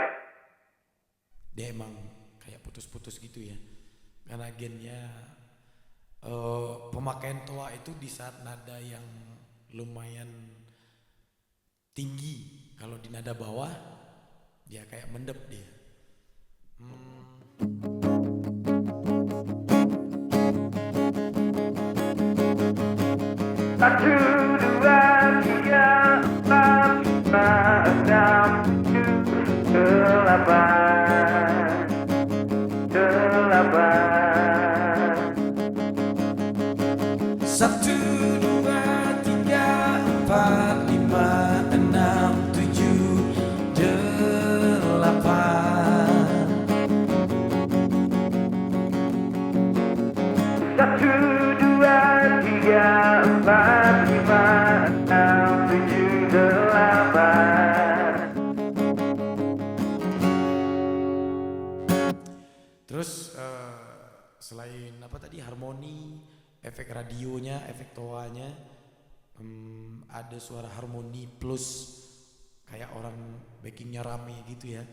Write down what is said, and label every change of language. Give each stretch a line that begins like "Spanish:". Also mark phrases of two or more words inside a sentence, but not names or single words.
Indonesian: Dia emang kayak putus-putus gitu ya, karena gennya pemakaian toa itu di saat nada yang lumayan tinggi. Kalau di nada bawah dia kayak mendep dia. Satu, dua, tiga, empat, lima, enam, tujuh, delapan. Satu, dua, tiga, empat, lima, enam, tujuh, delapan. Satu, dua, tiga, empat, lima, enam, tujuh, delapan. Terus selain apa tadi, harmoni, efek radionya, efek toanya, ada suara harmoni plus kayak orang backingnya rame gitu ya.